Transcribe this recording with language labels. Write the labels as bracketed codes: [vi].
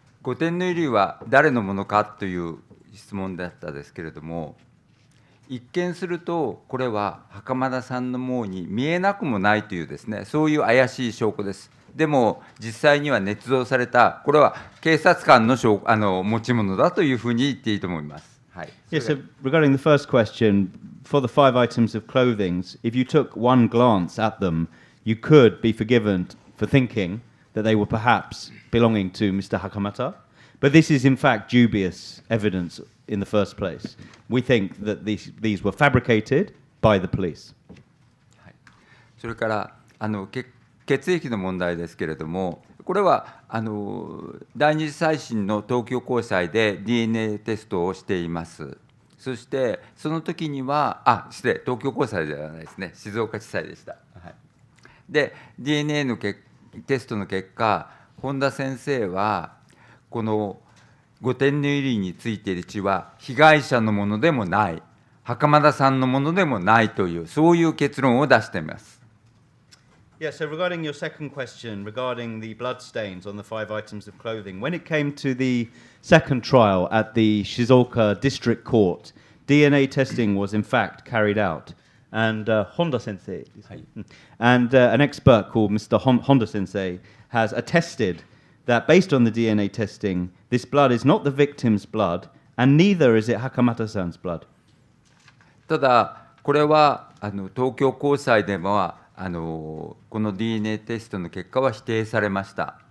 [ja] 5点の衣類は誰のものかという質問だったですけれども、一見するとこれは袴田さんのものに見えなくもないというですね、そういう怪しい証拠です。でも実際には捏造された、これは警察官の持ち物だというふうに言っていいと思います。はい。 [en] Yes, so regarding the first question, for the 5 items of clothing, if you took one glance at them, you could be forgiven for thinking that they were perhaps belonging to Mr. Hakamada. But this is in fact dubious evidence in the first place. We think that these were fabricated by the police. [ja] それから血液の問題ですけれども、これは第二次再審の東京高裁で DNA テストをしています。そしてその時には東京高裁ではないですね、静岡地裁でした。はい、で DNA のテストの結果、本田先生はこの5点の衣類についている血は被害者のものでもない、袴田さんのものでもないという、そういう結論を出しています。 [en] Yeah, so regarding your second question, regarding the blood stains on the 5 items of clothing, when it came to the second trial at the Shizuoka District Court, DNA testing was in fact carried out. and Honda Sensei. And an expert called Mr. Honda Sensei has attested that based on the DNA testing, this blood is not the victim's blood, and neither is it Hakamata-san's blood. [ja] ただ、これは東京高裁ではこの DNA テストの結果は否定されました。